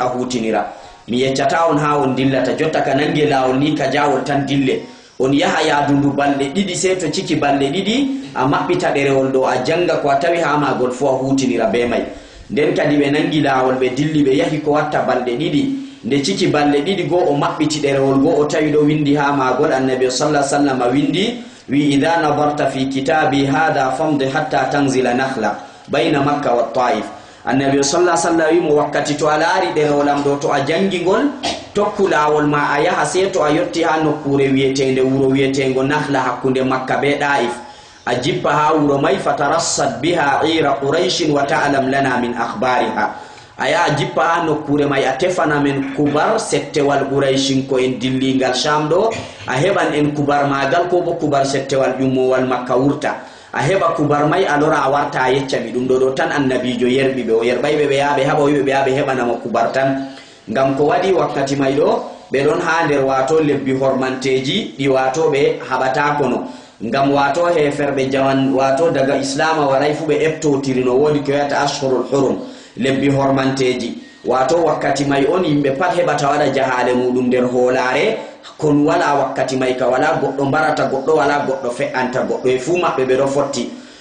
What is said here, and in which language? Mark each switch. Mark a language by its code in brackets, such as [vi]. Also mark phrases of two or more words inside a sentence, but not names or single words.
[ff] a hutinira mi yeccata on ha on dillata jotta ka nange lawol ni kajawol tan dille on yaha yadundu balɗe ɗiɗi se to ciki balɗe ɗiɗi a maɓɓita ɗerewol ɗo a janga ko a tawi ha magol fo a hutinira be may nden kadi ɓe nangi lawol ɓe dilli ɓe yahi ko watta balɗe ɗiɗi nde ciki balɗe ɗiɗi goo o maɓɓiti ɗerewol goo o tawi ɗo windi ha magol [ar] النبي صلى الله عليه وسلم [ff] windi wi [ar] إذا نظرت في كتابي هذا فامض حتى تنزل نخلة بين مكة والطائف النبي صلى الله عليه وسلم [ff] mo wakkati to alaari derewol am do to a jangingol tokkulawol ma a yaha seto a yotti ha nokkure wiyetende wuro wiyetengo Nakhla hakkunde Makka be Daif a jippa ha wuro may [ar] فترصد بها عير قريش وتعلم لنا من أخبارها [ff] aya jippa ha nokkure may a tefana men kubar settewal quraishin ko en dillingal Sham do a heban en kubar magal ko bo kubar settewal jummowal Makka wurta a heba kubar may alora a warta a yecca mi dum do tan annabijo yerbi be o yerbaybe be yaabe haba wibe be yaabe hebana mo kubar tan ngam ko wadi wakkati may do be don ha der wato lebbi hormanteji di wato be habata kono ngam wato heferbe jawan wato daga islama waray fu be eptotirino wodi ko yata [ar] الأشهر الحرم [ff] lebbi hormanteji wato wakkati may on yimbe pat hebata wada jahale mudum der holare kon wala wakkati may ka wala goddo barata goddo wala goddo fe'anta goddo e fu mabbe be do fotti